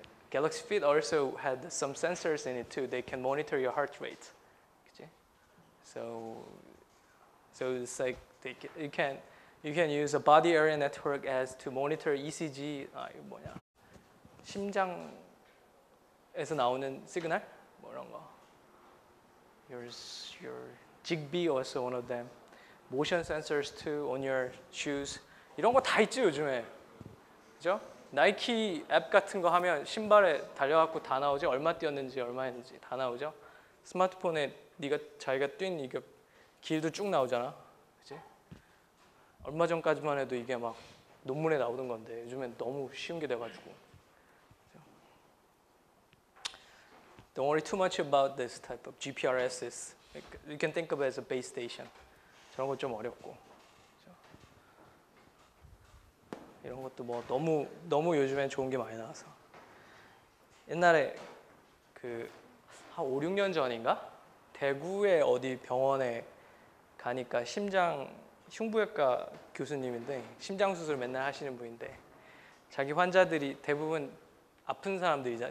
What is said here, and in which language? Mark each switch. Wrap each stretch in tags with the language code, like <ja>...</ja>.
<en>Galaxy Fit also had some sensors in it too. They can monitor your heart rate.</en> <ko>그치?</ko> <en>So it's like you can use a body area network as to monitor ECG.</en> <ko>이거 뭐냐? 심장에서 나오는 시그널? 뭐 이런 거.</ko> <en>Your Zigbee also one of them. Motion sensors too on your shoes.</en> <ko>이런 거 다 있지 요즘에. 그죠? 나이키 앱 같은 거 하면 신발에 달려갖고 다 나오죠. 얼마 뛰었는지 얼마 했는지 다 나오죠. 스마트폰에 자기가 뛴 이게 길도 쭉 나오잖아. 그치? 얼마 전까지만 해도 이게 막 논문에 나오던 건데 요즘엔 너무 쉬운 게 돼가지고.</ko> <en>Don't worry too much about this type of GPRSs. You can think of it as a base station.</en> <ko>저런 거 좀 어렵고. 이런 것도 뭐 너무 요즘엔 좋은 게 많이 나와서. 옛날에 한 5, 6년 전인가? 대구의 어디 병원에 가니까 흉부외과 교수님인데 심장 수술 맨날 하시는 분인데 자기 환자들이 대부분 아픈 사람들이잖아.</ko>